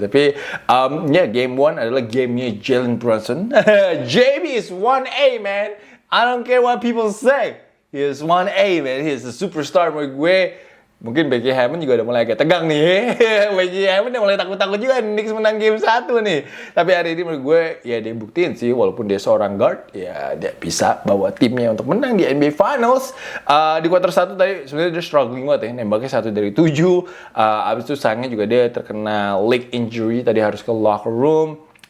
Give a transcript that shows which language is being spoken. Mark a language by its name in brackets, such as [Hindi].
[Indonesian] Tapi game 1 adalah gamenya Jalen Brunson. [English] JB is 1A, man. I don't care what people say. He is 1A, man. He is a superstar [Indonesian] menurut gue. Mungkin Becky Hammond juga udah mulai agak tegang nih. Becky Hammond udah mulai takut-takut juga nih Knicks menang game 1 nih. Tapi hari ini menurut gue ya dia buktiin sih walaupun dia seorang guard ya dia bisa bawa timnya untuk menang di NBA Finals. Di quarter 1 tadi sebenarnya dia struggling banget ya. Nembaknya 1 dari 7. Abis itu sayangnya juga dia terkena leg injury tadi harus ke locker room.